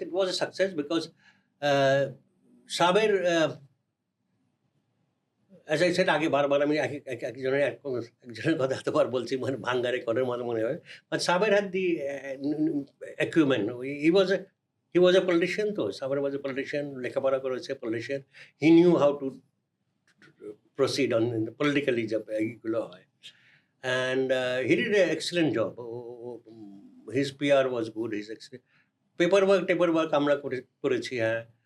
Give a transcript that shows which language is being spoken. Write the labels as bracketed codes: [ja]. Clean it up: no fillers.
[en] It was a success because [bn] Saber, [en] as I said [bn] আগে বারবার আমি একজনের কথা এতবার বলছি, মানে ভাঙ্গারে করের মতো মনে হয়। [en] But Saber had the acumen. He was a politician, তো Saber was a politician, [bn] লেখাপড়া করেছে, [en] politician. He knew how to proceed on politically [bn] যে এইগুলো হয়, [en] and he did an excellent job. His PR was good. His paperwork [bn] আমরা করেছি, হ্যাঁ।